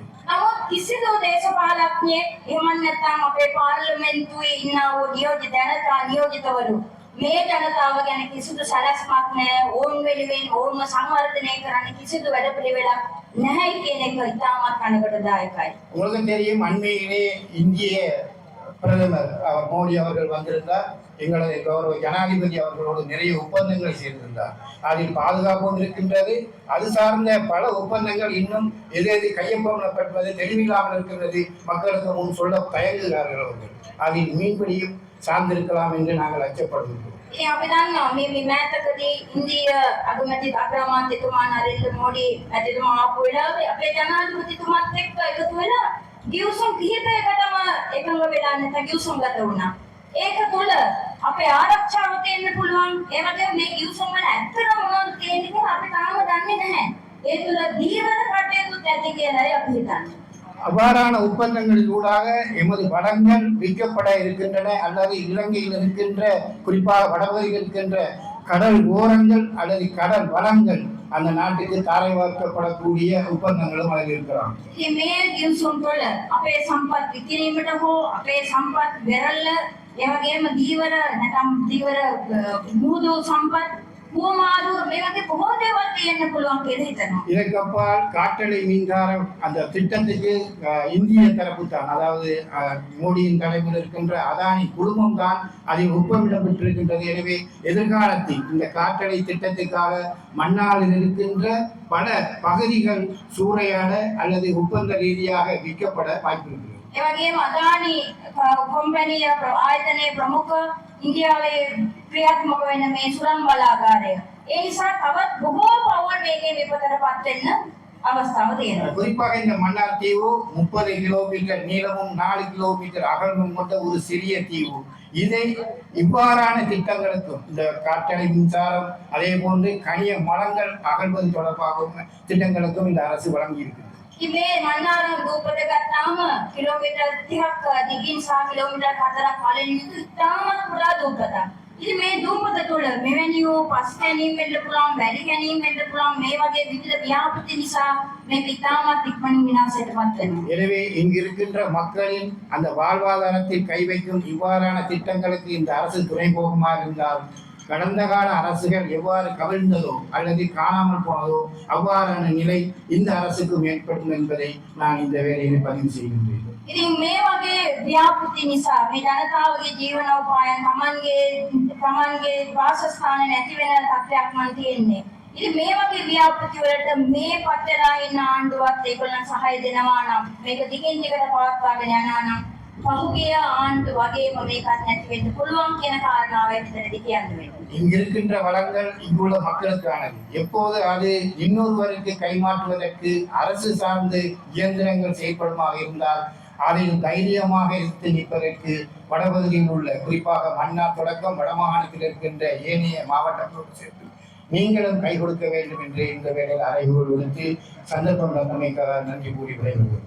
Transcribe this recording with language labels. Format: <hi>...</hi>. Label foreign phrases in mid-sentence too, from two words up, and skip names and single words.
<si>නමුත් කිසිදු දේශපාලඥයෙක් එහෙම නැත්නම් අපේ පාර්ලිමේන්තුවේ ඉන්නා වූ නියෝජිතවරු මේ ජනතාව ගැන කිසිදු සැලැස්මක් නැහැ. ඕන් වෙනුවෙන් ඕන්ව සංවර්ධනය කරන්න කිසිදු වැඩපිළිවෙලක් නැහැ කියන එක ඉතාමත් කනගාටුදායකයි.</si> <ta>உங்களுக்கு தெரியும், அண்மையிலே இந்திய பிரதமர் மோடி அவர்கள் வந்திருந்தார். எங்களது கௌரவ ஜனாதிபதி அவர்களோடு நிறைய ஒப்பந்தங்கள் செய்திருந்தார். அதில் பாதுகாப்பும் இருக்கின்றது. அது சார்ந்த பல ஒப்பந்தங்கள் இன்னும் எது கையொப்பமிடப்பட்டது தெளிவில்லாமல் இருக்கின்றது. மக்களுக்கு முன் சொல்ல தயங்குகிறார்கள் அவர்கள். அதில் மீன்பிடியும் சார்ந்திருக்கலாம் என்று நாங்கள் அச்சப்படுகின்றோம்.</ta> <si>ඉතින් අපි දන්නවා මේ මෑතකදී ඉන්දිය අගමැති අග්‍රාමාත්‍යතුමා නරේන්ද්‍ර මෝඩි මැතිතුමා ආපු වෙලාවේ අපේ ජනාධිපතිතුමාත් එක්ක එකතු වෙලා ගිවිසුම් කිහිපයකටම එකඟ වෙලා නැත්නම් ගිවිසුම් ගත වුණා. ඒක තුළ අපේ ආරක්ෂාව තියෙන්න පුළුවන්. ඒ වගේම මේ ගිවිසුම් වල ඇත්තටම මොනවද තියෙන්නේ කියලා අපි තාම දන්නේ නැහැ. ඒ තුළ දීවර කටයුතුත් ඇති කියලායි අපි හිතන්නේ.</si> <ta>அவ்வாறான ஒப்பந்தங்களின் ஊடாக எமது வளங்கள் விற்கப்பட இருக்கின்றன அல்லது இலங்கையில் இருக்கின்ற குறிப்பாக வடபகுதியில் இருக்கின்ற கடல் ஓரங்கள் அல்லது கடல் வளங்கள் அந்த நாட்டுக்கு தாரை வார்க்கப்படக்கூடிய ஒப்பந்தங்களும் அதில் இருக்கிறான்.</ta> <si>ඉතින් මේ ගිවිසුම් වල අපේ සම්පත් විකිණීමට හෝ අපේ සම්පත් වෙරළ ඒ වගේම දීවර නැත්නම් දීවර මුහුදු සම්පත් பூமாறு මේ වගේ බොහෝ දේවල් තියෙන්න පුළුවන් කියලා හිතනවා.</si> <ta>இதற்கப்பால் காற்றலை மின்சாரம் அந்த திட்டத்துக்கு இந்திய தரப்பு தான், அதாவது மோடியின் தலைமையில் இருக்கின்ற அதானி குழுமம் தான் அதில் ஒப்பமிடம் பெற்றிருக்கின்றது. எனவே எதிர்காலத்தில் இந்த காற்றலை திட்டத்துக்காக மன்னாரில் இருக்கின்ற பல பகுதிகள் சூறையாட அல்லது ஒப்பந்த ரீதியாக விற்கப்பட வாய்ப்பு இருக்கிறது.</ta> <si>ඒ වගේම අදානි කම්පැනි ආයතනයේ ප්‍රමුඛ ඉන්දියාවේ ක්‍රියාත්මක වෙන මේ සුරංග බලාගාරය. ඒ නිසා තවත් බොහෝ පවුල් මේකේ විපතටපත් වෙන්න අවස්ථාව තියෙනවා.</si> <ta>குறிப்பாக இந்த மன்னார் தீவு 30 கிலோமீட்டர் நீளமும் 4 கிலோமீட்டர் அகலமும் கொண்ட ஒரு சிறிய தீவு. இதை இவ்வாறான திட்டங்களுக்கும் இந்த காற்றலை மின்சாரம் அதே போன்று கனிய மரங்கள் அகழ்வது தொடர்பாகவும் திட்டங்களுக்கும் இந்த அரசு வழங்கி இருக்கிறது.</ta> <si>ඉතින් මේ මන්නාරම් දූපත ගත්තාම කිලෝමීටර් 30ක් දිගින් සහ කිලෝමීටර් 4ක් පළලින් යුතු ඉතාමත් පුරා දූපතක්. ඉතින් මේ දූපත තුළ මෙවැනි වූ පස් කැණීම් වෙන්න පුළුවන්, වැලි කැණීම් වෙන්න පුළුවන්, මේ වගේ විවිධ ව්‍යාපෘති නිසා මේක ඉතාමත් ඉක්මනින් විනාශයටපත් වෙනවා.</si> <ta>எனவே இங்கு இருக்கின்ற மக்களின் அந்த வாழ்வாதாரத்தில் கை வைக்கும் இவ்வாறான திட்டங்களுக்கு இந்த அரசு துணை போகுமா இருந்தால் கடந்த கால அரசுகள் எவ்வாறு கவிழ்ந்ததோ அல்லது காணாமல் போனதோ அவ்வாறான நிலை இந்த அரசுக்கும் ஏற்படும் என்பதை நான் இந்த வேலையில் பதிவு செய்கின்றேன்.</ta> <si>ඉතින් මේ වගේ ව්‍යාපෘති නිසා මේ ජනතාවගේ ජීවනෝපායන් තමන්ගේ වාසස්ථාන නැති වෙන තත්ත්වයක් මන් තියෙන්නේ. ඉතින් මේ වගේ ව්‍යාපෘති වලට මේ පතරා ඉන්න ආණ්ඩුවත් ඒගොල්ලන් සහාය දෙනවා නම් මේක දිගින් දිගට පවත්වාගෙන යනවා නම් පහුගිය ආණ්ඩු වගේම මේකත් නැති වෙන්න පුළුවන් කියන කාරණාව එතනදී කියන්න වෙනවා.</si> <ta>இங்கு இருக்கின்ற வளங்கள் இங்குள்ள மக்களுக்கானது. எப்போது அது இன்னொருவருக்கு கைமாற்றுவதற்கு அரசு சார்ந்து இயந்திரங்கள் செயல்படுமாக இருந்தால் அதில் தைரியமாக எடுத்து நிற்பதற்கு வடபகுதியில் உள்ள குறிப்பாக மன்னார் தொடக்கம் வடமாகாணத்தில் இருக்கின்ற ஏனைய மாவட்டங்களோடு சேர்த்து நீங்களும் கை கொடுக்க வேண்டும் என்று இந்த வேளையில் அறைகூல் விடுத்து சந்தர்ப்பம் தந்தமைக்காக நன்றி கூறி விடைபெறுகிறேன்.</ta>